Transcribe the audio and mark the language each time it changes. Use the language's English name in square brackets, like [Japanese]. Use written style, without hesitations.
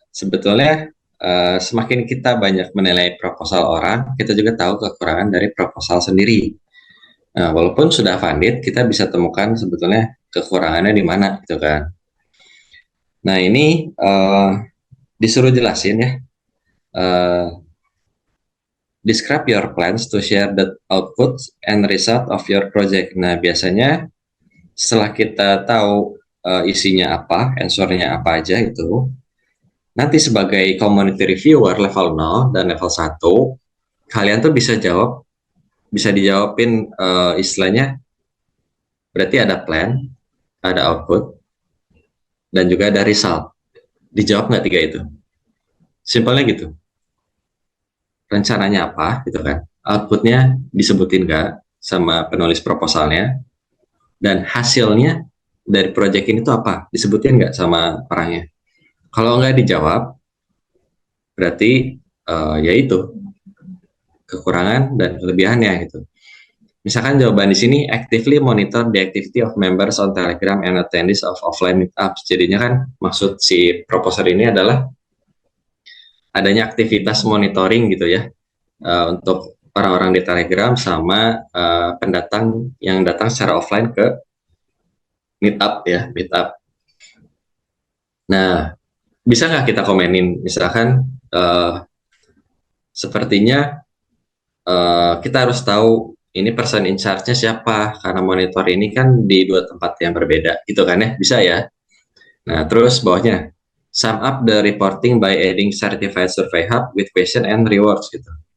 [Indonesian] Sebetulnya semakin kita banyak menilai proposal orang, kita juga tahu kekurangan dari proposal sendiri. Nah, walaupun sudah funded, kita bisa temukan sebetulnya kekurangannya di mana gitu kan. Nah ini disuruh jelasin ya. [English] Describe your plans to share the outputs and result of your project. [Indonesian] Nah, biasanya setelah kita tahu isinya apa, answer-nya apa aja itu, nanti sebagai community reviewer level 0 dan level 1, kalian tuh bisa jawab, bisa dijawabin istilahnya, berarti ada plan, ada output, dan juga ada result. Dijawab nggak tiga itu? Simpelnya gitu. Rencananya apa, gitu kan? Outputnya disebutin nggak sama penulis proposalnya, dan hasilnya dari project ini tuh apa? Disebutin nggak sama orangnya? Kalau nggak dijawab, berarti ya itu kekurangan dan kelebihannya gitu. Misalkan jawaban di sini [English] actively monitor the activity of members on Telegram and attendees of offline meetups. [Indonesian] Jadinya kan maksud si proposer ini adalah adanya aktivitas monitoring gitu ya untuk orang-orang di Telegram sama pendatang yang datang secara offline ke meetup ya, meetup. Nah, bisa nggak kita komenin misalkan sepertinya kita harus tahu ini person in charge-nya siapa karena monitor ini kan di dua tempat yang berbeda gitu kan ya, bisa ya. Nah terus bawahnya [English] sum up the reporting by adding certified survey hub with question and rewards gitu.